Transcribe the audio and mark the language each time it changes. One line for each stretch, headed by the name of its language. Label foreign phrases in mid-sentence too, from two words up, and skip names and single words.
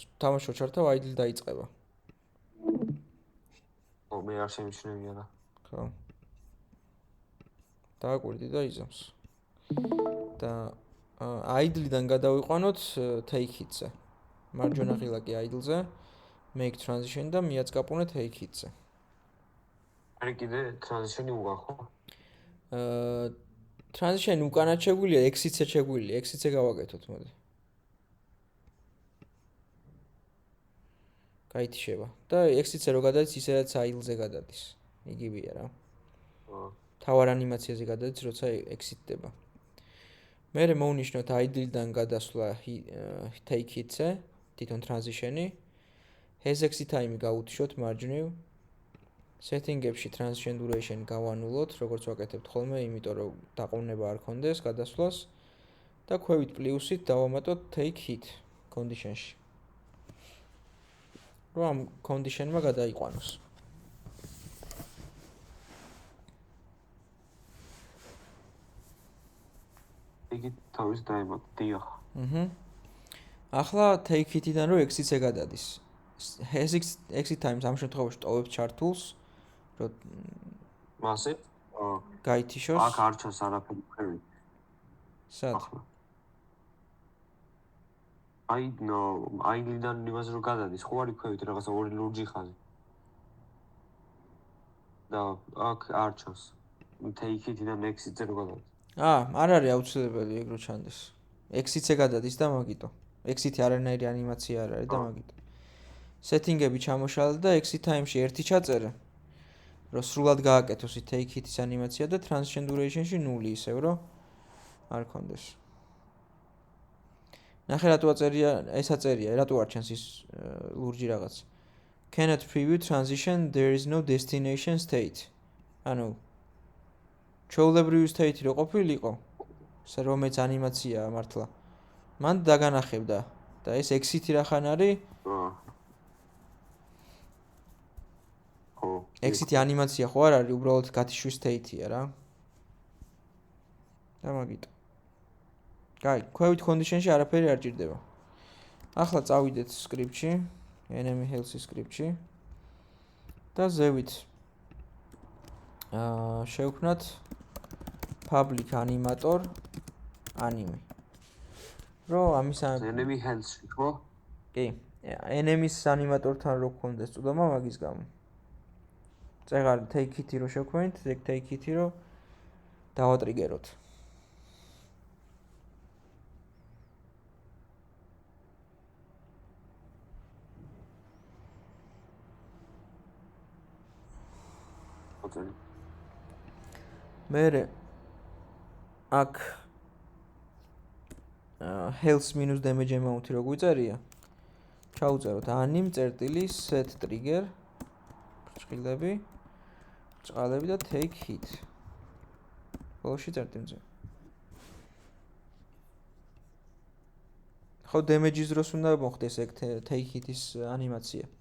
Georgian: თამაშო ჩართავ აიდლ დაიწყება. ო მე არ შემიჩნევია რა. ხო. დააკვირდი და იზავს. და აიდლიდან გადავიყვანოთ
English: take hit-
Georgian: ზე. მარჯვენა ღილაკი აიდლზე,
English: make transition
Georgian: და მიაწკაპუნე
English: take hit-
Georgian: ზე. არის კიდე transition-ი უკან ხო? transition უკანაც შეგვიძლია, exit-ზე შეგვიძლია, exit-ზე გავაკეთოთ, მოდი. გაითიშება. და exit-ზე რო გადადის, ისედაც აიდლზე გადადის. იგივეა რა. თავარ ანიმაციაზე გადადის, როცა exit-დება. მერე მოვნიშნოთ აიდლიდან გადასვლა
English: take hit-
Georgian: ზე, თვითონ transition-ი.
English: has exit time
Georgian: გავუთიშოთ მარჯვნივ. setting-ებში
English: transition duration
Georgian: გავანულოთ, როგორც ვაკეთებთ ხოლმე, იმიტომ რომ დაყოვნება არ ქონდეს გადასვლას და ქვევით პლუსით დავამატოთ
English: take hit condition-
Georgian: ში. რომ ამ condition-მა გადაიყვანოს. იგი თავის დაემატა, დიახ. ახლა
English: take hit-
Georgian: დან რო exit-ზე გადადის.
English: has exit time
Georgian: ამ შემთხვევაში ტოვებს chart-ს, რომ მასე გაითიშოს. აქ არ ჩანს არაფერი ქვევით. სად? აიდლიდან იმაზე რო გადადის, ხო არის ქვევით რაღაცა ორი ლურჯი ხაზი. და აქ არ ჩანს.
English: take hit-
Georgian: დან exit-ზე რო გადადის. არ არის აუცილებელი ეგ რო ჩანდეს. exit-ზე გადადის და მაგიტო. exit-ი არანაირი ანიმაცია არ არის და მაგიტო. setting-ები ჩამოშალე და
English: exit time-
Georgian: ში ერთი ჩაწერე. რომ სრულად გააკეთოს
English: take hit-
Georgian: ის ანიმაცია და
English: transition duration-
Georgian: ში 0 ისევ რომ არ კონდეს. ნახე რატო აწერია, ეს აწერია, რატო არ ჩანს ის ლურჯი რაღაც.
English: Cannot preview transition, there is no destination state.
Georgian: ანუ ჩვეულებრივი state რო ყოფილიყო, რომელიც ანიმაციაა მართლა. მან დაგანახებდა და ეს exit-ი რახან არის? exit-ი ანიმაცია ხო არ არის, უბრალოდ გათიშვის state-ია რა. და მაგიტო. კაი, ქვევით condition-ში არაფერი არ ჭირდება. ახლა წავიდეთ script-ში,
English: enemy health-
Georgian: ის script-ში. და ზევით შევქმნათ
English: public animator anime.
Georgian: რო ამის
English: enemy health-
Georgian: ში ხო? კი, enemy-ის animator-თან რო გქონდეს წვდომა მაგის გამო. წეგარ
English: take hit-
Georgian: ი რო შევქმნით,
English: take hit-
Georgian: ი რო დავატრიგეროთ. მერე აქ
English: health minus damage amount-
Georgian: ი რო გვიწერია, ჩაუწეროთ anim წერტილი
English: set trigger
Georgian: ბრჭყილები და
English: take hit.
Georgian: ბოლოში წერტილზე. ხო damage-ის დროს უნდა მოხდეს ეგ
English: take hit-
Georgian: ის ანიმაცია.